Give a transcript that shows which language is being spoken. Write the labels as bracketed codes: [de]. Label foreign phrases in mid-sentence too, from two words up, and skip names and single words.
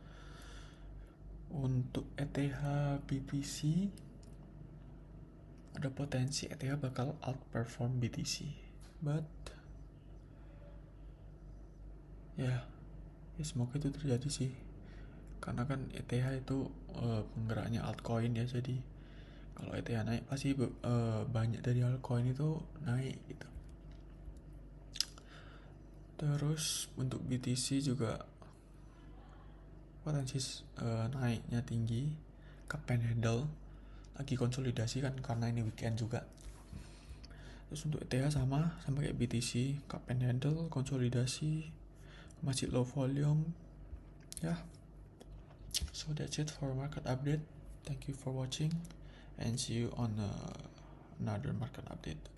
[id] Untuk ETH BTC ada potensi ETH bakal outperform BTC, but ya semoga itu terjadi sih, karena kan ETH itu penggeraknya altcoin ya, jadi kalau ETH naik pasti banyak dari altcoin itu naik gitu. Terus untuk BTC juga potensi naiknya tinggi, [en] cup and handle [id] lagi konsolidasi kan karena ini weekend juga. Terus untuk ETH sama kayak BTC, [en] cup and handle, [id] konsolidasi, masih [en] low volume [id] ya. [en] So that's it for market update. Thank you for watching and see you on another market update.